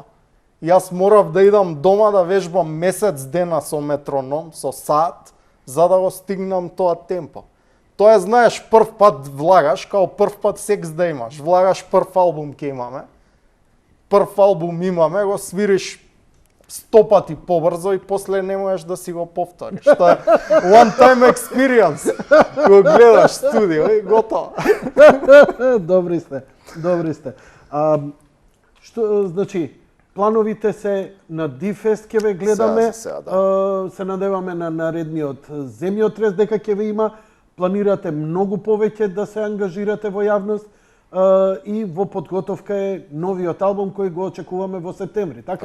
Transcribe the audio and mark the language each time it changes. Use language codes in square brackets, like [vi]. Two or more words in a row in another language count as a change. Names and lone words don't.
[mk] Јас морав да идам дома да вежбам месец дена со метроном, со саат, за да го стигнам тоа темпо. Тоа е, знаеш, прв пат влагаш, као прв пат секс да имаш. Влагаш прв албум ке имаме. Прв албум имаме, го свириш 100 пати побрзо и после не можеш да си го повториш. Тоа е [en] one time experience. [mk] Го гледаш студио и готово. Добри сте, добри сте. Што, значи, плановите се на Дифест ќе ве гледаме, Сега, да. се надеваме на наредниот земјотрес дека ќе ве има, планирате многу повеќе да се ангажирате во јавност и во подготовка е новиот албум кој го очекуваме во септември, така?